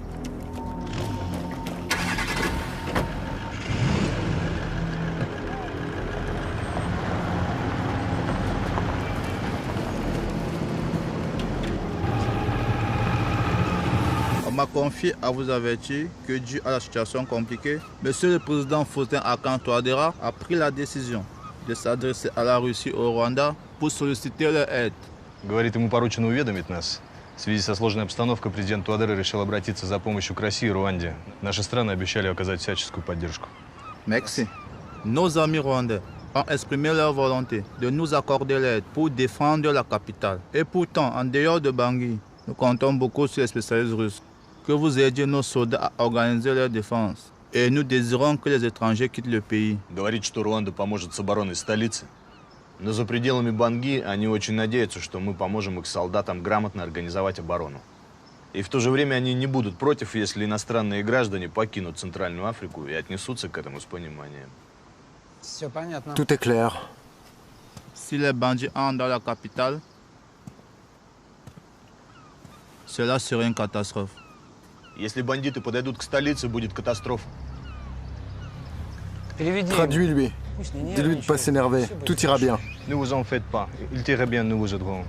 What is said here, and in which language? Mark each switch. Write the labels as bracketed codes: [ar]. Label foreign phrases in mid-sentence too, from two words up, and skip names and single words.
[fr] On m'a confié à vous avertir que dû à la situation compliquée, monsieur le président Faustin Archange Touadéra a pris la décision de s'adresser à la Russie et au Rwanda pour solliciter leur aide. [ru] Говорит, ему поручено уведомить нас. В связи со сложной обстановкой президент Touadéra решил обратиться за помощью к России и Руанде. Наши страны обещали оказать всяческую поддержку. [fr] Merci. Nos amis rwandais ont exprimé leur volonté de nous accorder l'aide pour défendre la capitale. Et pourtant, en dehors de Bangui, nous comptons beaucoup sur les spécialistes russes. Que vous aidiez nos soldats à organiser leur défense. Et nous désirons que les étrangers quittent le pays. [ru] Говорит, что Руанда поможет с обороной столицы. Но за пределами Банги они очень надеются, что мы поможем их солдатам грамотно организовать оборону. И в то же время они не будут против, если иностранные граждане покинут Центральную Африку и отнесутся к этому с пониманием. [fr] Tout est clair. Si les bandits entrent dans la capitale, cela serait une catastrophe. [ru] Если бандиты подойдут к столице, будет катастрофа. [fr] Traduis-lui. Dis-lui de ne pas s'énerver. Tout ira bien. Ne vous en faites pas. Ils iraient bien, nous vous aiderons.